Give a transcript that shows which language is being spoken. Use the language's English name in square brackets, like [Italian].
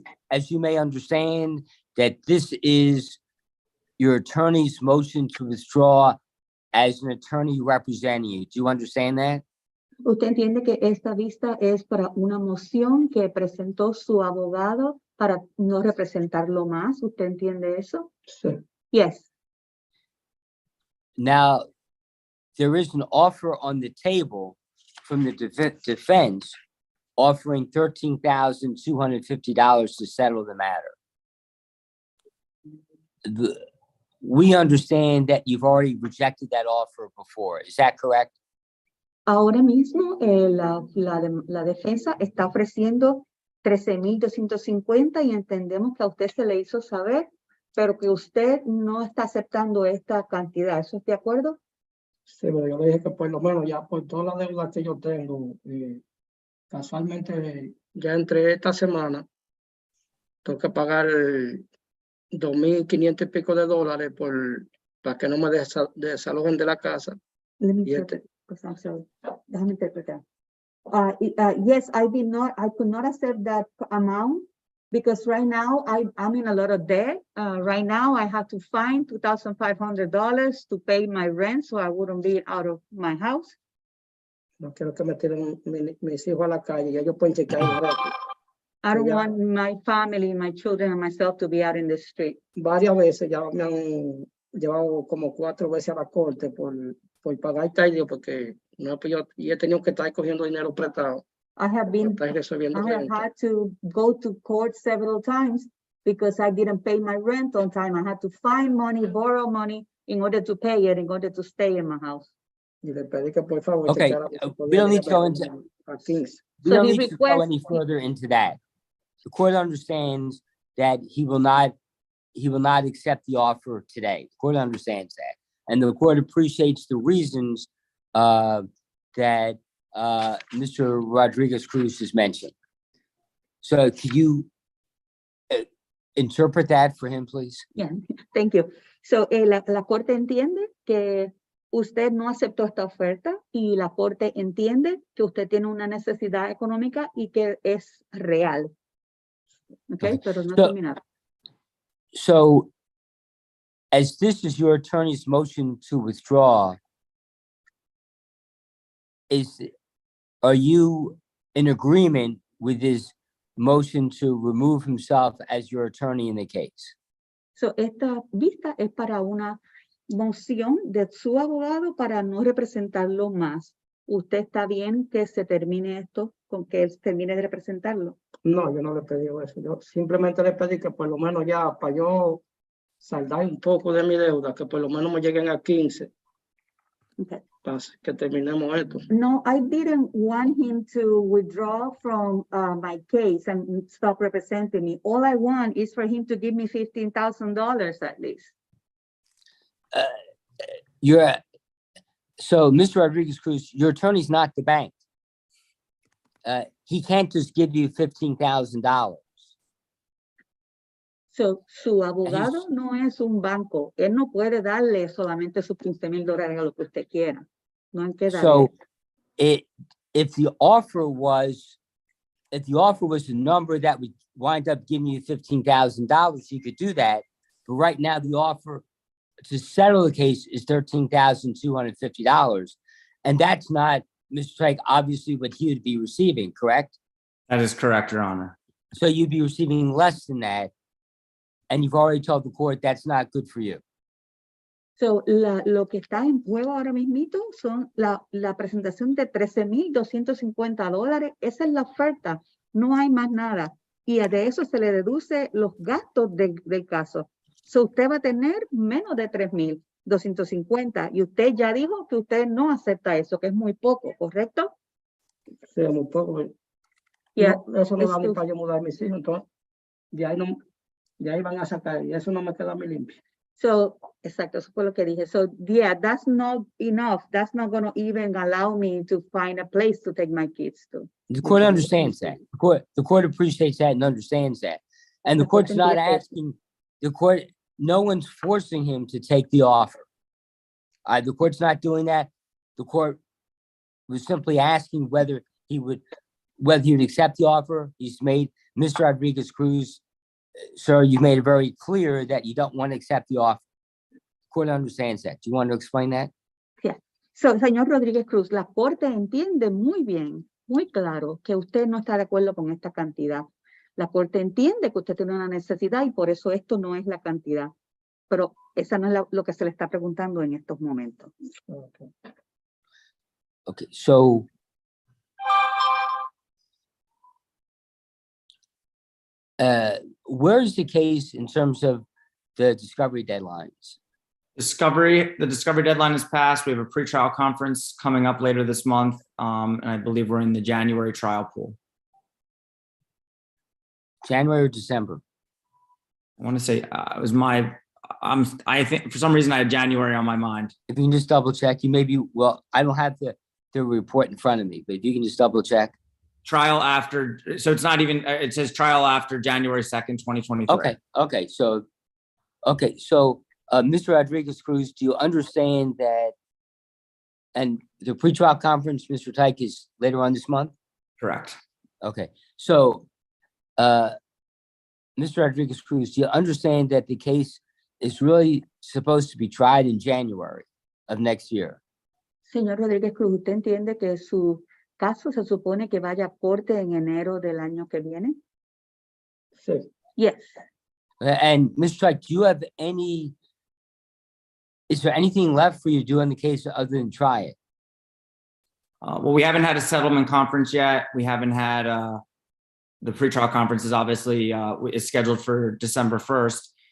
[English] As you may understand, that this is your attorney's motion to withdraw as an attorney representing you. Do you understand that? [Spanish] ¿Usted entiende que esta vista es para una moción que presentó su abogado para no representarlo más? ¿Usted entiende eso? Sí. [English] Yes. Now, there is an offer on the table from the defense offering $13,250 to settle the matter. We understand that you've already rejected that offer before. Is that correct? [Spanish] Ahora mismo la defensa está ofreciendo $13,250 y entendemos que a usted se le hizo saber, pero que usted no está aceptando esta cantidad. ¿Eso es de acuerdo? Sí, pero yo le dije que por lo menos ya por todas las deudas que yo tengo, casualmente ya entre esta semana tengo que pagar 2,500 y pico de dólares para que no me desalojen de la casa. [English] Let me [Spanish] Y [English] interpret, because I'm sorry. [Spanish] Déjame interpretar. [English] Yes, I could not accept that amount because right now I'm in a lot of debt. Right now I have to find $2,500 to pay my rent so I wouldn't be out of my house. [Spanish] No quiero que me tiren mis hijos a la calle, ya ellos pueden chequear el récord. [English] I don't Yeah. want my family, my children, and myself to be out in the street. [Spanish] Varias veces ya me han llevado como 4 veces a la corte por pagar tarde porque no he tenido que estar cogiendo dinero prestado. [English] I have [Spanish] Resolviendo [English] I have had to go to court several times because I didn't pay my rent on time. I had to find money, borrow money in order to pay it, in order to stay in my house. [Spanish] Y le pedí que por favor [English] Okay, we don't need to go into [Spanish] a 15. [English] we So don't he need to go requests- any further into that. The court understands that he will not accept the offer today. The court understands that. And the court appreciates the reasons that Mr. Rodriguez Cruz has mentioned. So could you interpret that for him, please? Yeah, thank you. [Spanish] So, la corte entiende que usted no aceptó esta oferta y la corte entiende que usted tiene una necesidad económica y que es real. Okay, pero no [English] So- [Spanish] terminar. [English] So as this is your attorney's motion to withdraw, are you in agreement with his motion to remove himself as your attorney in the case? [Spanish] So, esta vista es para una moción de su abogado para no representarlo más. ¿Usted está bien que se termine esto, con que él termine de representarlo? No, yo no le pedí eso. Yo simplemente le pedí que por lo menos ya para yo saldar un poco de mi deuda, que por lo menos me lleguen a 15 [English] Okay. [Spanish] para que terminemos esto. [English] No, I didn't want him to withdraw from my case and stop representing me. All I want is for him to give me $15,000 at least. So Mr. Rodriguez Cruz, your attorney's not the bank. He can't just give you $15,000. [Spanish] So, su abogado no es un banco. Él no puede darle solamente sus $15,000 a lo que usted quiera. No hay que darle. [English] So if the offer was a number that would wind up giving you $15,000, you could do that. But right now, the offer to settle the case is $13,250. And that's not, Mr. Trike, obviously what he would be receiving, correct? That is correct, Your Honor. So you'd be receiving less than that. And you've already told the court that's not good for you. [Spanish] So, lo que está en juego ahora mismito son la presentación de $13,250. Esa es la oferta. No hay más nada. Y de eso se le deduce los gastos del caso. So, usted va a tener menos de $3,250. Y usted ya dijo que usted no acepta eso, que es muy poco, ¿correcto? Sí, muy poco. [English] Yeah. [Spanish] No, eso no da Es ni que- para yo mudar a mis hijos. Entonces, de ahí no, De ahí van a sacar, y eso no me queda a mí limpio. So, exacto, eso fue lo que dije. [English] So, yeah, that's not enough. That's not going to even allow me to find a place to take my kids to. The court understands that. The court appreciates that and understands that. And the The court court's not [Spanish] entiende eso. [English] asking, the court, no one's forcing him to take the offer. The court's not doing that. The court was simply asking whether he would accept the offer. He's made, Mr. Rodriguez Cruz, sir, you made it very clear that you don't want to accept the offer. The court understands that. Do you want to explain that? Yeah. So, señor Rodríguez Cruz, la corte entiende muy bien, muy claro, que usted no está de acuerdo con esta cantidad. La corte entiende que usted tiene una necesidad y por eso esto no es la cantidad. Pero esa no es lo que se le está preguntando en estos momentos. Okay, so where's the case in terms of the discovery deadlines? The discovery deadline is passed. We have a pretrial conference coming up later this month. And I believe we're in the January trial pool. January or December? I want to say it was I think for some reason I had January on my mind. If you can just double check, you maybe, well, I don't have the report in front of me, but if you can just double check. Trial after, so it's not even, it says trial after January 2nd, 2023. Okay. So, Mr. Rodriguez Cruz, do you understand that? And the pretrial conference, Mr. Tyke, is later on this month? Correct. Okay, so, Mr. Rodriguez Cruz, do you understand that the case is really supposed to be tried in January of next year? [Spanish] Señor Rodríguez Cruz, ¿usted entiende que su caso se supone que vaya a corte en enero del año que viene? Sí. [English] Yes. And Mr. Tyke, do you have is there anything left for you to do in the case other than try it? Well, we haven't had a settlement conference yet. We haven't had the pretrial conference is obviously is scheduled for December 1st.